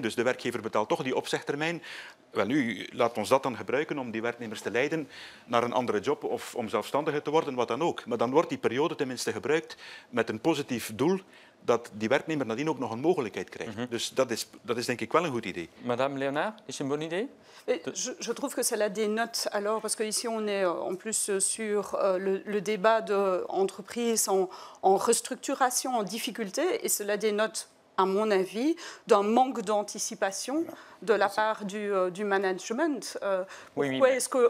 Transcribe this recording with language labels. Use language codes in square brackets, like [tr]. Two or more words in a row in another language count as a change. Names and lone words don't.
[nl] Dus de werkgever betaalt toch die opzegtermijn. Wel nu, laat ons dat dan gebruiken om die werknemers te leiden naar een andere job of om zelfstandiger te worden, wat dan ook. Maar dan wordt die periode tenminste gebruikt met een positief doel dat die werknemer nadien ook nog een mogelijkheid krijgt. Dus dat is denk ik wel een goed idee. Madame Léonard, is het een [fr] bonne idee? Je trouve que cela dénote alors, parce qu'ici on est en plus sur le débat d'entreprises en restructuration, en difficulté, et cela dénote, à mon avis, d'un manque d'anticipation de la part du management. Pourquoi est-ce que...